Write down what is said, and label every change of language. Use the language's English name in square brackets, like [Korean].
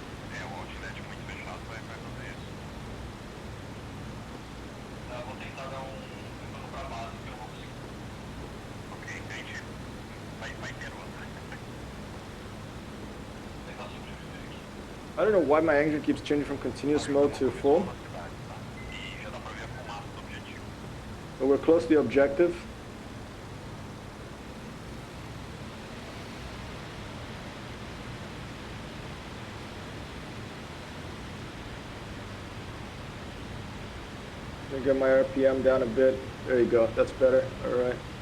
[Portuguese] O outlet muito fechado vai fazer isso. eu vou tentar dar um retorno pra base que eu vou conseguir. Ok, entendi. Vai ter outra. Tentar sobreviver aqui. [English] I don't know why my engine keeps changing from continuous mode to full, [Portuguese] E já dá pra ver a fumaça do objetivo. [English] but we're close to the objective. Let me get my RPM down a bit. There you go, that's better. Alright.